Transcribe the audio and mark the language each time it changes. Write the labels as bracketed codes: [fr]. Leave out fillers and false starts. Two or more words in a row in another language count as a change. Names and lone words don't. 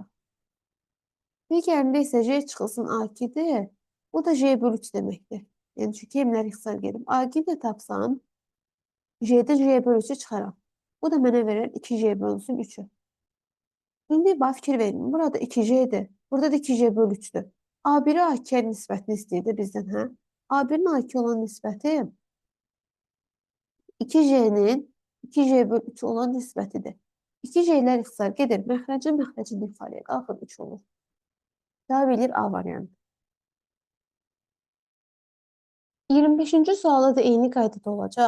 [az] Digərində isə J çıxılsın A2-dir. Bu da J bölü 3 deməkdir. Yəni çünki emlər ixtisar gedib. A2 də tapsam J'də J bölü 3-ü çıxaram. Bu da mənə verər 2J bölünsün 3-ü. İndi bax fikir verin. Burada 2J'dir. Burada da 2J bölü 3-dür. A1-i A2-yə nisbətini istəyir bizdən, hə? A1-in A2 olan nisbəti 2J'nin 2J bölü 3 olan nisbətidir. 2J'lər ixtisar gedir. Məxrəcin ifadəyə qalxır 3 olur. Cavab edir A variantı. 25-ci sualda da eyni qaydada olacaq.